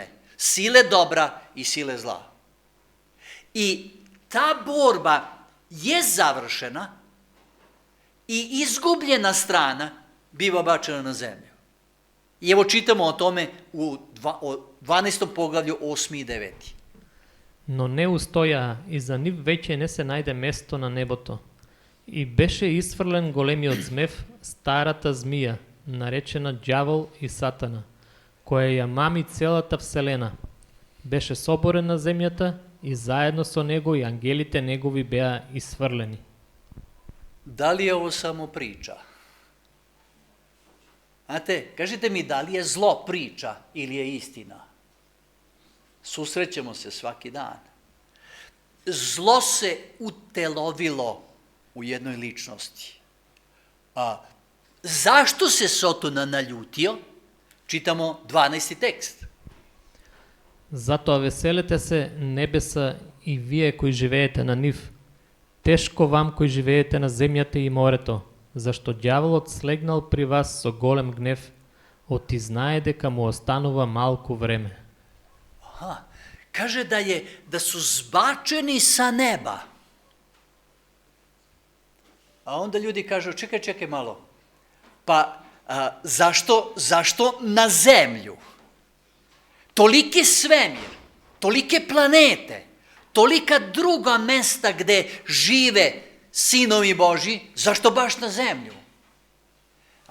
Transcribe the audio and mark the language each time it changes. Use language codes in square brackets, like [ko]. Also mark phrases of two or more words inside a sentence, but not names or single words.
[sr] Sile dobra i sile zla. I ta borba je završena i izgubljena strana biva bačena na zemlju. I evo čitamo o tome u 12. poglavlju 8. i 9. [mk] Но не устоја и за нив веќе не се најде место на небото. И беше исфрлен големиот змев, старата змија, наречена Ѓавол и Сатана, која ја мами целата вселена. Беше соборен на земјата и заедно со него и ангелите негови беа исфрлени. [sr] Da li je ovo samo priča? Znate, kažite mi da li je zlo priča ili je istina? Susrećemo se svaki dan. Zlo se utelovilo u jednoj ličnosti. Zašto se Sotona naljutio? Čitamo 12. tekst. [mk] Затоа веселете се небеса и вие кои живеете на нив. Тешко вам кои живеете на земјата и морето, зашто ѓаволот слегнал при вас со голем гнев, оти знае дека му останува малку време. [sr] Kaže da su zbačeni sa neba. A onda ljudi kažu, čekaj malo, pa zašto na zemlju? Toliki svemir, tolike planete, tolika druga mesta gde žive sinovi Božji, zašto baš na zemlju?